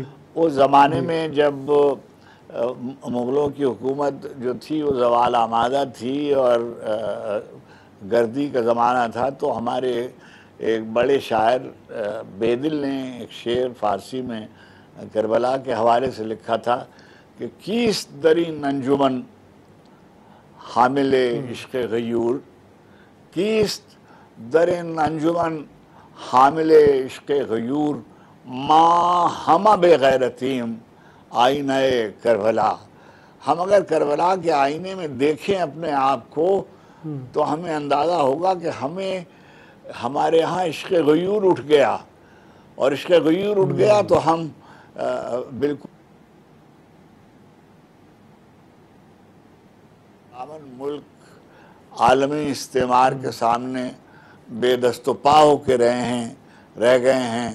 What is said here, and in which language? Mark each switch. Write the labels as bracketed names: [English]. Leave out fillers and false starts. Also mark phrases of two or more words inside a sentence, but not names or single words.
[Urdu] اس زمانے میں جب مغلوں کی حکومت جو تھی وہ زوال آمادہ تھی اور گردی کا زمانہ تھا، تو ہمارے ایک بڑے شاعر بیدل نے ایک شعر فارسی میں کربلا کے حوالے سے لکھا تھا کہ [Persian] کیست درین انجمن حامل عشق غیور، کیست درین انجمن حامل عشق غیور، ما ہمہ بے غیرتیم آئینہ کربلا۔ [Urdu] ہم اگر کربلا کے آئینے میں دیکھیں اپنے آپ کو تو ہمیں اندازہ ہوگا کہ ہمارے ہاں عشق غیور اٹھ گیا، اور عشق غیور اٹھ گیا تو ہم بالکل امن ملک عالمی استعمار کے سامنے بے دست و پا ہو کے رہ گئے ہیں۔